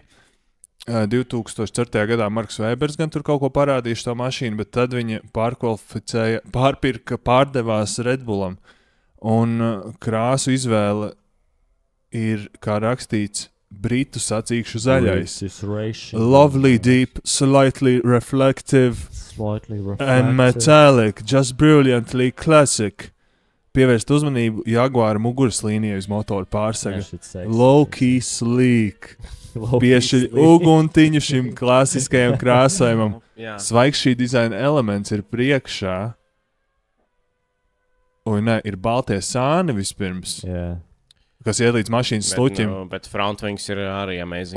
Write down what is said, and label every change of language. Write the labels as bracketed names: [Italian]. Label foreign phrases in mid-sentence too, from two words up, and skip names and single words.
[Latvian] 2004. gadā Marks Vēbers gan tur kaut ko parādīja šo mašīnu, bet tad viņi pārdevās Red Bullam. Un krāsu izvēle ir, kā rakstīts, Britu sacīkšu zaļais. [English] Lovely, deep, slightly reflective and metallic, just brilliantly classic. [Latvian] Pievērst uzmanību Jaguara muguras līnijai uz motoru pārsega. [English] Low-key sleek. [Latvian] Piešķir uguntiņu šim klasiskajam krāsojumam. Svaigs šī dizaina elements ir priekšā. Ir baltie sāni vispirms. kas iet līdz mašīnas stuķim. Bet frontwings ir arī amazing.